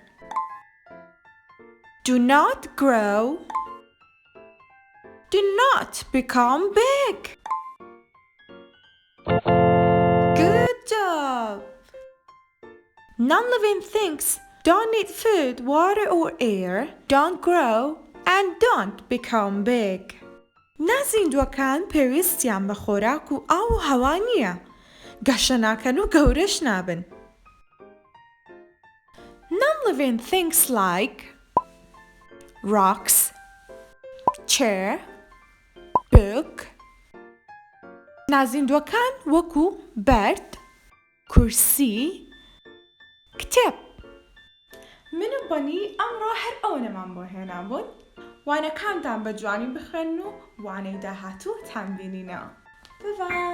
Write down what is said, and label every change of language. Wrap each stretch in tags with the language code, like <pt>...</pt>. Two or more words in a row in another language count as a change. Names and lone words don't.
<en>Do not grow, do not become big. Good job! Non-living things don't need food, water, or air, don't grow, and don't become big.</en> <ckb>نازیندوەکان پێویستیان بە خۆراک و ئاو و هەوا نییە. گەشە ناکەن و گەورەش نابن. Non-living things like rocks, chair, book. نازیندوەکان وەکو بەرد، کورسی، کتێب. من و بەنی ئەمڕۆ هەر ئەوەنەمان بۆ هێنابوون. وانەکانتان بە جوانی بخوێن و وانەی داهاتووتان بینینەوە.</ckb>